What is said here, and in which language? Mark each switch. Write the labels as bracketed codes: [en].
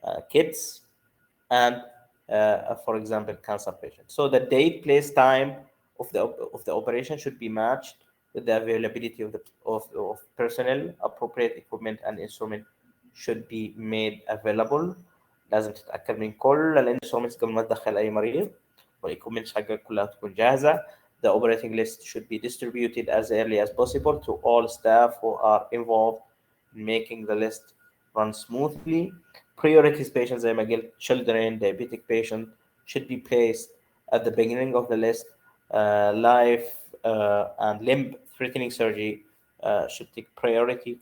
[en] Kids, and for example, cancer patients. So the date, place, time of the operation should be matched with the availability of personnel. Appropriate equipment and instrument should be made available. [ar] لازم تتأكد من كل الانسترومنتس قبل ما تدخل أي مريض، والايكوبمنتس حقك كلها تكون جاهزة. [en] The operating list should be distributed as early as possible to all staff who are involved in making the list run smoothly. Priorities patients [ar] زي ما قلت [en] children, diabetic patient should be placed at the beginning of the list. Life and limb threatening surgery should take priority.